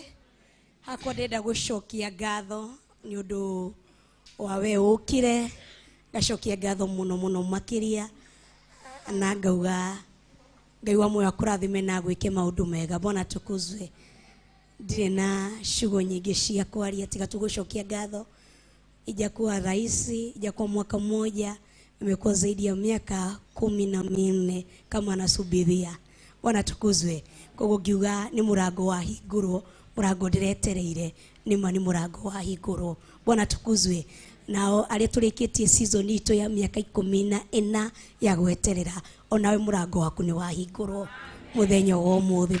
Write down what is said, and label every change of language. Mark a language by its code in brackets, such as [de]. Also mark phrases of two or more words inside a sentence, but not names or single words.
[ki] Hakwa ndenda gũcokia ngatho nĩ ũndũ wa we ũkire, ngacokia ngatho mũno mũno makĩria na ngauga Ngai wa muoyo akũrathime na gwĩke maũndũ mega. [sw] Bwana tukuzwe. [ki] Ndirĩ na ciugo nyingĩ cia kwaria tiga tu gũcokia ngatho. [sw] Ijakuwa rahisi, ijakuwa mwaka mmoja, imekuwa zaidi ya miaka 14 kama nasubiria. Bwana tukuzwe. [ki] Koguo ngiuga nĩ mũrango wa hingũrwo, mũrango ndiretereire nĩma nĩ mũrango wa hingũrwo. [sw] Bwana tukuzwe. [ki] Nao arĩa tũrĩkĩtie season itũ ya miaka 14 ya gweterera, onawe mũrango waku nĩ wahingũrwo mũthenya wa ũmũthĩ.